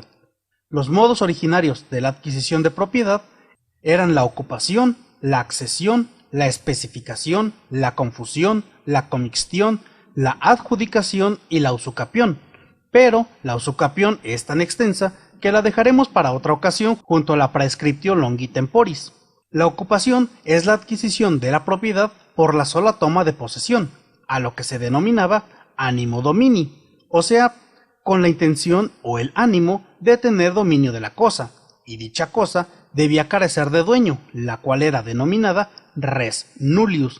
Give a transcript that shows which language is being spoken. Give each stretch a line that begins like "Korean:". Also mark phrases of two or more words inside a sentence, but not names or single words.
Spanish: Los modos originarios de la adquisición de propiedad eran la ocupación, la accesión, la especificación, la confusión, la comixtión, la adjudicación y la usucapión, pero la usucapión es tan extensa que la dejaremos para otra ocasión junto a la
Latin: praescriptio longi temporis.
Spanish: La ocupación es la adquisición de la propiedad por la sola toma de posesión, a lo que se denominaba
Latin: animo domini,
Spanish: o sea, con la intención o el ánimo de tener dominio de la cosa, y dicha cosa debía carecer de dueño, la cual era denominada
Latin: res nullius.